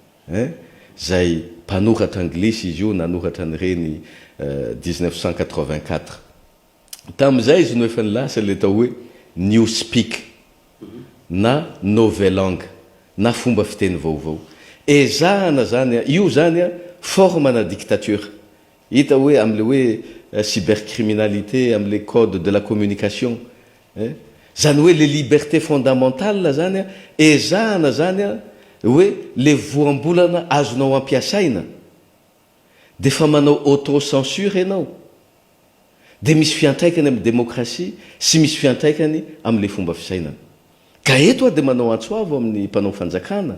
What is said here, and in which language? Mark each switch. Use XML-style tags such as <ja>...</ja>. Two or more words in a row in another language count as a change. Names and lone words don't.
<mg>zay mpanoratra anglisy izy io nanoratra nyreny 1984 tam'izay izy no efa nilasa le atao hoe newspeak na</mg> <fr>nouvelle langue</fr> <mg>na fomba fiteny vaovao ezahana zany io zany forme na dictature hita hoe am'le hoe cybercriminalité am'le</mg> <fr>code de la communication</fr> <mg>zany hoe</mg> <fr>les libertés fondamentales</fr> <mg>zany ezahana zany hoe le voambolana azonao ampiasaina de fa manao autocensure ianao de misy fiantraikany amin'ny démocratie sy misy fiantraikany amin'le fomba fisainana ka eto de manao antsoavo amin'ny mpanao fanjakana</mg>